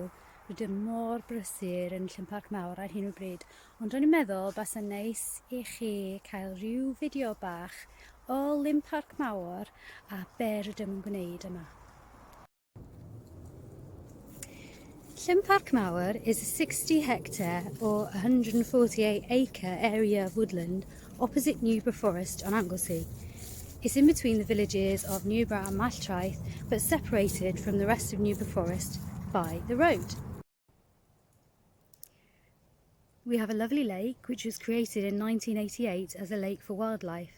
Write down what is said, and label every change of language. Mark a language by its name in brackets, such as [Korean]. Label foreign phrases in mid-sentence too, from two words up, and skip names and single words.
[Welsh] Rydym mor brysur yn Llyn Parc Mawr ar hyn o bryd, ond ro'n i'n meddwl bas yn neis i chi cael rhyw fideo bach o Llyn Parc Mawr a be rydym yn gwneud yma. [English] Llyn Parc Mawr is a 60-hectare or 148-acre area of woodland opposite Newborough Forest on Anglesey. It's in between the villages of Newborough and Malltraeth, but separated from the rest of Newborough Forest by the road. We have a lovely lake which was created in 1988 as a lake for wildlife.